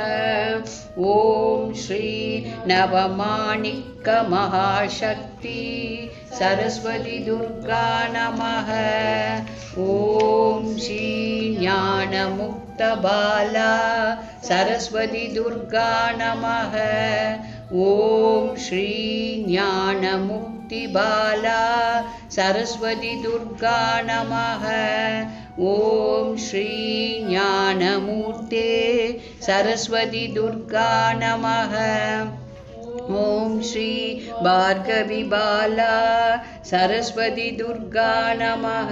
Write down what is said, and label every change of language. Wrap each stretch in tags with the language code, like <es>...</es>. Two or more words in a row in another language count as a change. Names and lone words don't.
<sa>ओम श्री नवमाणिक्य महाशक्ति सरस्वती दुर्गा नमः। ओम श्री ज्ञानमुक्त बाला सरस्वती दुर्गा नमः। ओम् श्री ज्ञानमुक्तिबाला सरस्वती दुर्गा नमः. ओम् श्री ज्ञानमूर्ते सरस्वती दुर्गा नमः. ओम् श्री भार्गवी बाला सरस्वती दुर्गा नमः.</sa>